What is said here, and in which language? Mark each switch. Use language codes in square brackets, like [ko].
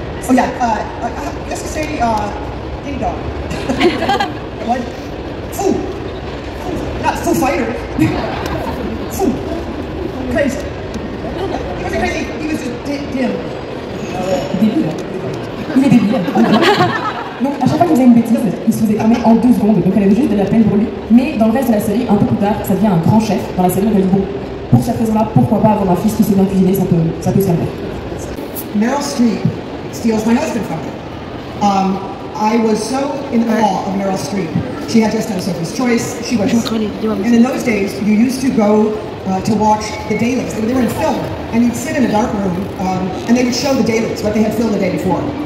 [en] Oh yeah, just to say, ding dong. What? Foo! Not Foo Fighter. Foo. Crazy. He wasn't crazy, he was just dim. [fr] Débile. Il est débile. Donc à chaque fois qu'il faisait une bêtise, il se faisait cramer en 2 secondes, donc elle avait juste de la peine pour lui. Mais dans le reste de la série, un peu plus tard, ça devient un grand chef dans la série, donc elle dit bon, pour cette raison-là, pourquoi pas avoir un fils qui sait bien cuisiner, ça peut servir. [en] Meryl Streep steals my husband from me. I was so in awe of Meryl Streep. She had just done Sophie's Choice. She was, and in those days, you used to go to watch the dailies. They were in film, and you'd sit in a dark room, and they would show the dailies, what they had filmed the day before.